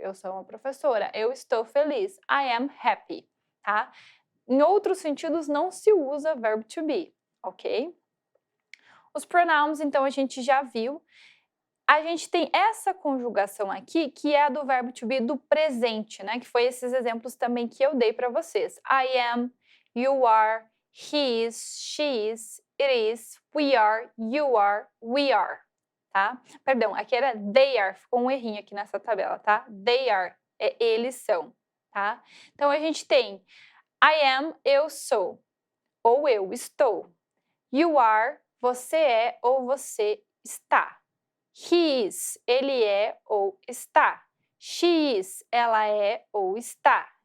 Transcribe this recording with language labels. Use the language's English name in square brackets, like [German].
[Portuguese] Eu sou uma professora. Eu estou feliz. [English] I am happy, [Portuguese] tá? Em outros sentidos, não se usa verbo to be, ok? Os pronouns, então, a gente já viu. A gente tem essa conjugação aqui, que é a do verbo to be do presente, né? Que foi esses exemplos também que eu dei para vocês. [English] I am, you are, he is, she is, it is, we are, you are, we are, tá? [Portuguese] Perdão, aqui era they are, ficou um errinho aqui nessa tabela, tá? [English] They are, [Portuguese] eles são, tá? Então, a gente tem [English] I am, [Portuguese] eu sou, ou eu estou. [English] You are, [Portuguese] você é ou você está. [English] He is, [Portuguese] ele é ou está. [English] She is, [Portuguese] ela é ou está.